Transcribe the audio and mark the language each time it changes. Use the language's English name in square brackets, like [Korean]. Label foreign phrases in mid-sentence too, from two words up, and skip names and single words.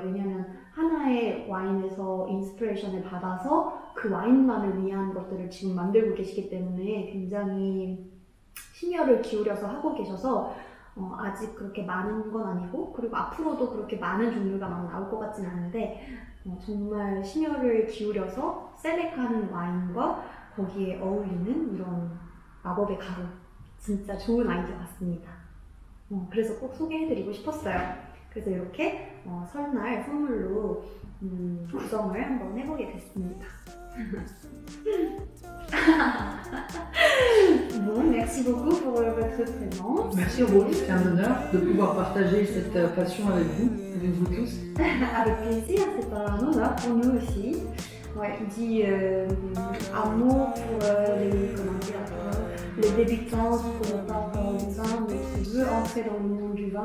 [Korean] 왜냐면 하나의 와인에서 인스피레이션을 받아서 그 와인만을 위한 것들을 지금 만들고 계시기 때문에 굉장히 심혈을 기울여서 하고 계셔서 아직 그렇게 많은 건 아니고, 그리고 앞으로도 그렇게 많은 종류가 막 나올 것 같진 않은데 정말 심혈을 기울여서 셀렉한 와인과 거기에 어울리는 이런 마법의 가루, 진짜 좋은 아이디어 같습니다. 그래서 꼭 소개해드리고 싶었어요. 그래서 이렇게 설날 선물로 구성을 한번 해보게 됐습니다. [French] Bon, merci beaucoup pour votre présence. Merci Rose, c'est un honneur de pouvoir partager cette passion avec vous tous. Avec plaisir, c'est un honneur pour nous aussi. Ouais, il dit un mot pour les débutants qui ne pas faire du vin, mais qui veut entrer dans le monde du vin.